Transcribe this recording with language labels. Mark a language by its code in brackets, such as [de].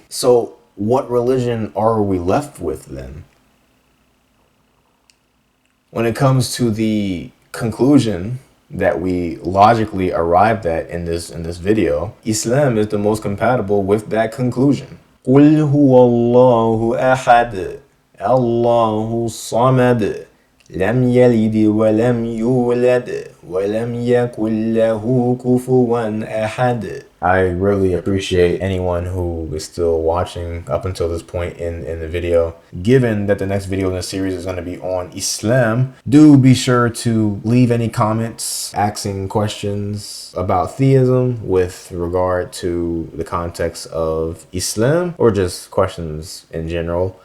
[en] So what religion are we left with then? When it comes to the conclusion that we logically arrived at in this video, Islam is the most compatible with that conclusion. [ar] قُلْ هُوَ اللَّهُ أَحَدٌ اللَّهُ الصَّمَدُ لم يلد ولم يولد ولم يكن له كفوا أحد. [en] I really appreciate anyone who is still watching up until this point in the video. Given that the next video in the series is going to be on Islam, do be sure to leave any comments asking questions about theism with regard to the context of Islam, or just questions in general.